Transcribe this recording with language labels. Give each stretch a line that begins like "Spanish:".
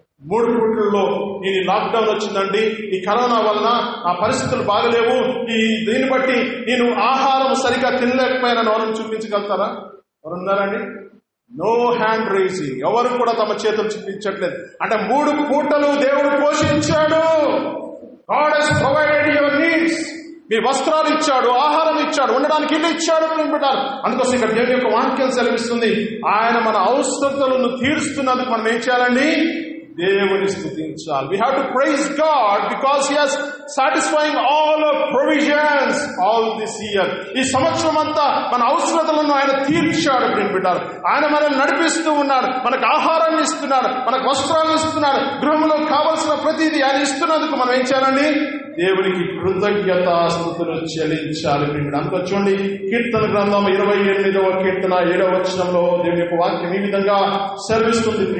Telugu: 3 పూట్లలో ఈ లాక్డౌన్ వచ్చిందండి, ఈ కరోనా వలన ఆ పరిస్థితులు బాగలేవు, దీన్ని బట్టి నేను ఆహారం సరిగా తినలేకపోయినా ఎవరిని చూపించగలుగుతారా? ఎవరున్నారండి?
English: No hand raising.
Telugu: ఎవరు కూడా తమ చేతులు చూపించట్లేదు. అంటే 3 పూటలు దేవుడు పోషించాడు.
English: God has provided your needs.
Telugu: మీ వస్త్రాలు ఇచ్చాడు, ఆహారం ఇచ్చాడు, ఉండడానికి ఇల్లు ఇచ్చాడు. అందుకోసం ఇక్కడ దేవుని యొక్క వాక్యం సెలవిస్తుంది, ఆయన మన అవసరతలను తీరుస్తున్నందుకు మనం ఏం చేయాలండి? దేవుని స్తుతించాలి.
English: We have to praise God because He has satisfying all our provisions all this year.
Telugu: ఈ సంవత్సరం అంతా మన అవసరతలను ఆయన తీర్చాడు. ఆయన మనల్ని నడిపిస్తూ ఉన్నాడు, మనకు ఆహారాన్ని ఇస్తున్నాడు, మనకు వస్త్రాలు ఇస్తున్నాడు, గృహంలో కావలసిన ప్రతిదీ ఆయన ఇస్తున్నందుకు మనం ఏం చేయాలండి? దేవునికి కృతజ్ఞతాస్తుతులు చెల్లించాలి. అందులో చూడండి, కీర్తన గ్రంథం 28వ కీర్తన 7వ వచనంలో దేవుని యొక్క వాక్యం ఈ విధంగా సెలవిస్తుంది.